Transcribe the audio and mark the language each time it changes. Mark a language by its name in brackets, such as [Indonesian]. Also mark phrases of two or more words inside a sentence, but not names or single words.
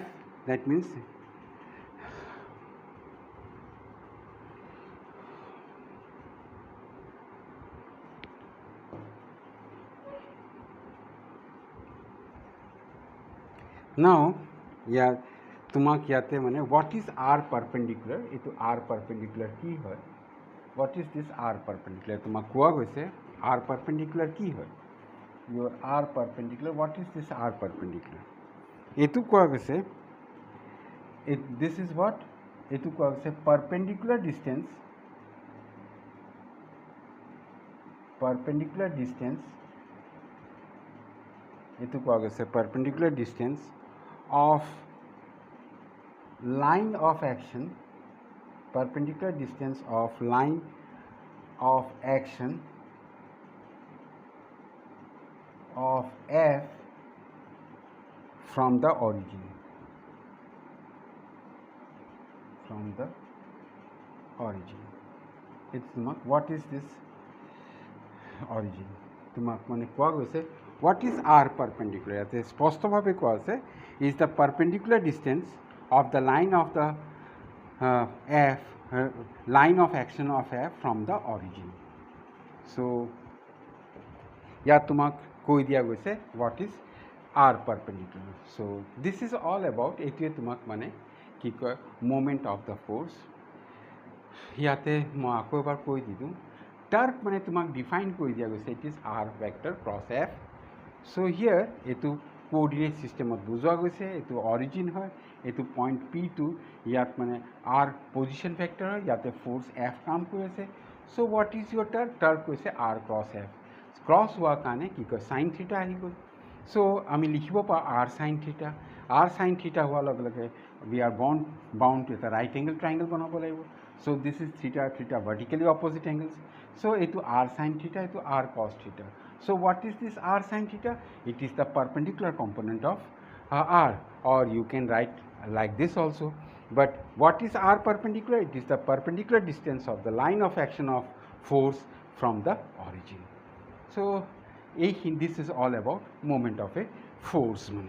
[English] That means now, yeah, [Assamese] তোমাক ইয়াতে মানে [English] what is R perpendicular? [Assamese] এইটো [English] R perpendicular [Assamese] কি হয়? [English] What is this R perpendicular? [Assamese] তোমাক কোৱা গৈছে [English] R perpendicular [Assamese] কি হয়? [English] Your R perpendicular, what is this R perpendicular? [Assamese] এইটো কোৱা গৈছে, [English] this is what? [Assamese] এইটো কোৱা গৈছে [English] perpendicular distance [Assamese] এইটো কোৱা গৈছে [English] perpendicular distance of line of action, perpendicular distance of line of action of F from the origin. It's what is this origin? [Assamese] তোমাক মানে কোৱা গৈছে [English] what is R perpendicular? [Assamese] ইয়াতে স্পষ্টভাৱে কোৱা আছে [English] is the perpendicular distance of the line of the line of action of F from the origin. [Assamese] So ইয়াত তোমাক কৈ দিয়া গৈছে [English] what is R perpendicular. So this is all about, [Assamese] এইটোৱে তোমাক মানে কি কয় [English] moment of the force. [Assamese] ইয়াতে মই আকৌ এবাৰ কৈ দিলোঁ টাৰ্ক মানে তোমাক ডিফাইন কৰি দিয়া গৈছে, [English] it is R vector cross F. So here [Assamese] এইটো [English] coordinate systemত [Assamese] বুজোৱা গৈছে, এইটো অৰিজিন হয়, এইটো পইণ্ট P2, ইয়াত মানে R [English] position vector [Assamese] হয়, ইয়াতে ফ'ৰ্চ F কাম কৰি আছে. [English] so what is your torque কৈছে R cross F. [Assamese] ক্ৰছ হোৱাৰ কাৰণে কি কয় [English] sine theta [Assamese] আহি গ'ল. চ' আমি লিখিব পাৰোঁ [English] R sine theta. R sine theta [Assamese] হোৱাৰ লগে লগে [English] we are bound to [Assamese] এটা [English] right angle triangle [Assamese] বনাব লাগিব. [English] So this is theta vertically opposite angles. So এইটো R sin theta, এইটো R cos theta. So what is this R sin theta? It is the perpendicular component of R, or you can write like this also. But what is R perpendicular? It is the perpendicular distance of the line of action of force from the origin. So this is all about moment of a force.